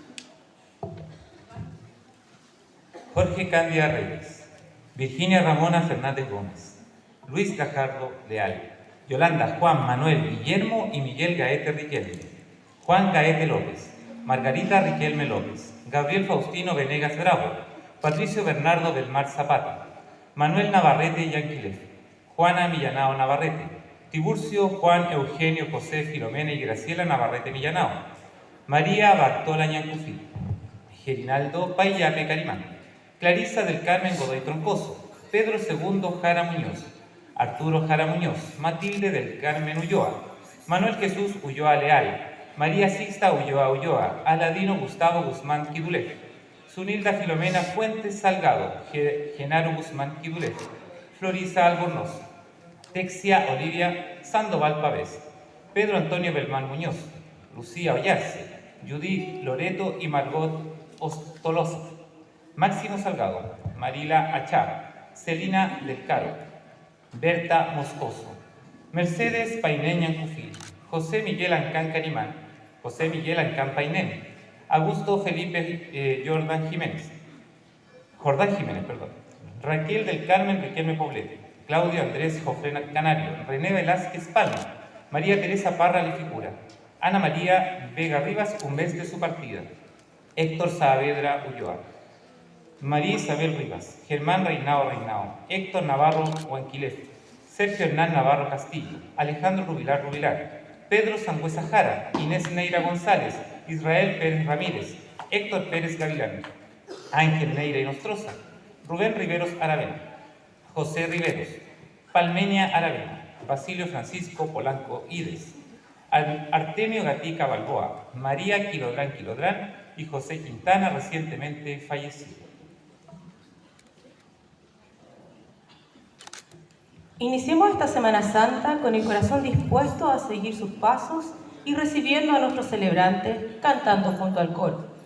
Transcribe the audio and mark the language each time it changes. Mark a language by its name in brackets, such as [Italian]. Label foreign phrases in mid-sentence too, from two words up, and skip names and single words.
[Spanish] Jorge Cándido Reyes, Virginia Ramona Fernández Gómez, Luis Gajardo Leal, Yolanda Juan Manuel Guillermo y Miguel Gaete Riquelme, Juan Gaete López, Margarita Riquelme López, Gabriel Faustino Venegas Bravo, Patricio Bernardo Belmar Zapata, Manuel Navarrete Yanquilef, Juana Millanao Navarrete, Tiburcio Juan Eugenio José Filomena y Graciela Navarrete Millanao, María Bartola Ñancufí, Gerinaldo Payape Carimán, Clarisa del Carmen Godoy Troncoso, Pedro II Jara Muñoz, Arturo Jara Muñoz, Matilde del Carmen Ulloa, Manuel Jesús Ulloa Leal, María Sixta Ulloa Ulloa, Aladino Gustavo Guzmán Quidulef, Zunilda Filomena Fuentes Salgado, Genaro Guzmán Quidulef, Florisa Albornoz, Texia Olivia Sandoval Pavés, Pedro Antonio Belmán Muñoz, Lucía Ollarse, Judith Loreto y Margot Ostoloza, Máximo Salgado, Marila Achá, Celina del Caro, Berta Moscoso, Mercedes Painén Ñancufí, José Miguel Ancán Carimán, José Miguel Ancán Painén, Augusto Felipe Jordán Jiménez, Raquel del Carmen Riquelme Poblete, Claudio Andrés Jofrena Canario, René Velázquez Palma, María Teresa Parra Lifigura, Ana María Vega Rivas un mes de su partida, Héctor Saavedra Ulloa, María Isabel Rivas, Germán Reinao, Héctor Navarro Huanquilef, Sergio Hernán Navarro Castillo, Alejandro Rubilar, Pedro Sangüesa Jara, Inés Neira González, Israel Pérez Ramírez, Héctor Pérez Gavilán, Ángel Neira y Nostroza, Rubén Riveros Aravena, José Riveros, Palmenia Aravena, Basilio Francisco Polanco Ides, Artemio Gatica Balboa, María Quilodrán y José Quintana, recientemente fallecido. Iniciemos esta Semana Santa con el corazón dispuesto a seguir sus pasos y recibiendo a nuestros celebrantes cantando junto al coro.